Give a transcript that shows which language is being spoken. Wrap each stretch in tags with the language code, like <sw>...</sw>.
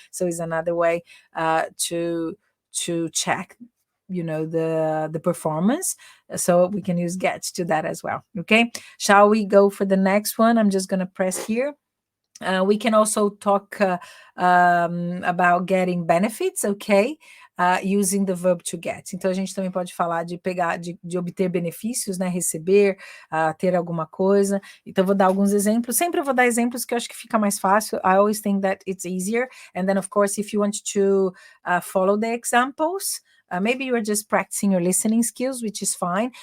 <en>So it's another way to check, you know, the performance. So we can use get to that as well. Okay, shall we go for the next one? I'm just going to press here. We can also talk about getting benefits, okay? Using the verb to get.</en> <pt>Então, a gente também pode falar de pegar, de obter benefícios, né? Receber, ter alguma coisa. Então, vou dar alguns exemplos. Sempre eu vou dar exemplos que eu acho que fica mais fácil.</pt> <en>I always think that it's easier. And then, of course, if you want to follow the examples, maybe you are just practicing your listening skills, which is fine.</en>